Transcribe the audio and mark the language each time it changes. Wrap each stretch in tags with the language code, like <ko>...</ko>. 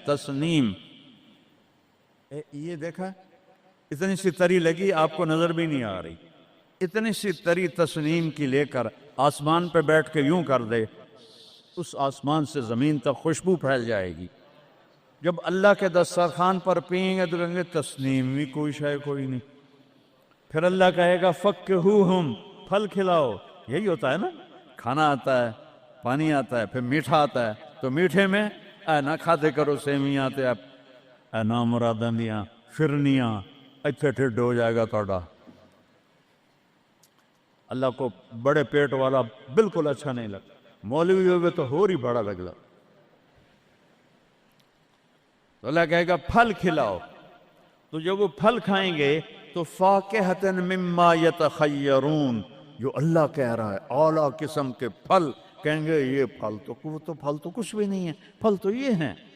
<ur>تسنیم یہ دیکھا، اتنی سی تری لگی آپ کو نظر بھی نہیں آ رہی، اتنی سی تری تسنیم کی لے کر آسمان پہ بیٹھ کے یوں کر دے، اس آسمان سے زمین تک خوشبو پھیل جائے گی. جب اللہ کے دسترخوان پر پئیں گے تو کہیں گے تسنیم بھی کوئی شے کوئی نہیں. پھر اللہ کہے گا فکہوہم، پھل کھلاؤ. یہی ہوتا ہے نا، کھانا آتا ہے، پانی آتا ہے، پھر میٹھا آتا ہے.</ur> <pa>تو میٹھے میں اے نہ کھاتے کرو سیویاں تے اے نا مراداں دیاں فرنیاں، اتھے ٹھڈ ہو جائے گا توڑا.</pa> <ur>اللہ کو بڑے پیٹ والا بالکل اچھا نہیں لگتا. مولوی ہوئے تو ہی بڑا لگتا. تو اللہ کہے گا پھل کھلاؤ. تو جب وہ پھل کھائیں گے تو</ur> <ar>فاکہۃ مما یتخیرون،</ar> <ur>جو اللہ کہہ رہا ہے اعلیٰ قسم کے پھل، کہیں گے یہ پھل تو کچھ بھی نہیں ہے، پھل تو یہ ہیں.</ur>